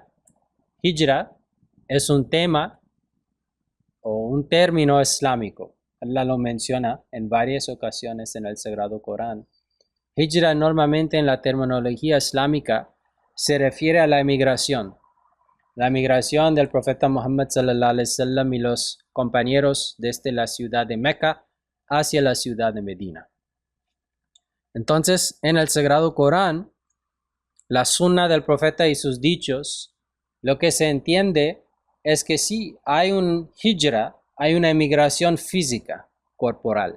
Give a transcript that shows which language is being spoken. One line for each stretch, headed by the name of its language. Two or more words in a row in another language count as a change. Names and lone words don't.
Spanish: Hijra es un tema o un término islámico. Allah lo menciona en varias ocasiones en el Sagrado Corán. Hijra normalmente en la terminología islámica se refiere a la emigración. La emigración del profeta Muhammad
Arabic: صلى الله عليه وسلم
Spanish: y los compañeros desde la ciudad de Meca hacia la ciudad de Medina. Entonces, en el Sagrado Corán, la sunna del profeta y sus dichos, lo que se entiende es que sí, hay un hijra, hay una emigración física, corporal.